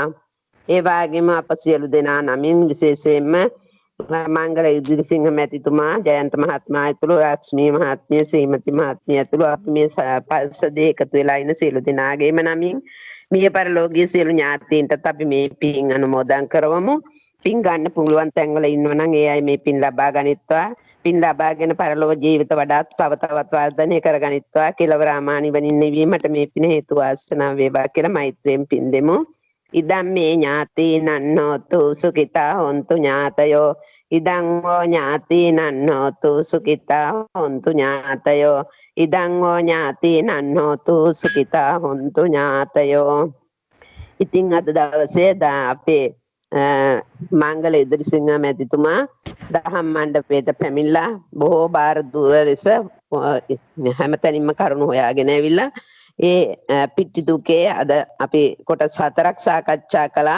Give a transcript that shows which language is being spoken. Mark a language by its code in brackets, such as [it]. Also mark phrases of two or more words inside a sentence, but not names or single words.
[si] ඒ වගේම අප සියලු දෙනා නමින් විශේෂයෙන්ම මංගල ඉදිරිසිංහ මැතිතුමා, ජයන්ත මහත්මයා ඇතුළු ලක්ෂ්මී මහත්මිය, ශ්‍රීමති මහත්මිය ඇතුළු අපි මේ පරිසදේ එකතු වෙලා ඉන්න සියලු දෙනාගේම නමින් මිය පරලෝකීය සියලු ඥාතීන්ටත් අපි මේ පින් අනුමෝදන් කරවමු. පින් ගන්න පුළුවන් තැන්වල ඉන්නවා නම් ඒ අය මේ පින් ලබා ගනිත්වා. පින් ලබාගෙන පරලෝක ජීවිත වඩාත් තව තවත් වර්ධනය කරගනිත්වා. කෙලවර ආමානිවනින් නිවීමට මේ පින හේතු වාසනා වේවා කියලා මෛත්‍රියෙන් පින් දෙමු. [pi] ඉදම් මේ ඥාතීනං හෝතු සුඛිතා හොන්තු ඥාතයෝ ඉදං ෝ ඥාතීනං හෝතු සුඛිතා හොන්තු ඥාතයෝ ඉදං ෝ ඥාතීනං හෝතු සුඛිතා හොන්තු ඥාතයෝ. [si] ඉතින් අද දවසේ අපේ මංගල ඉදිරිසිංහ මැතිතුමා දහම් මණ්ඩපයට පැමිණලා බොහෝ බාර දුර ලෙස හැමතැනින්ම කරුණු හොයාගෙන ඇවිල්ලා ඒ පිටි දුකේ අද අපි කොටස් 4ක් සාකච්ඡා කළා.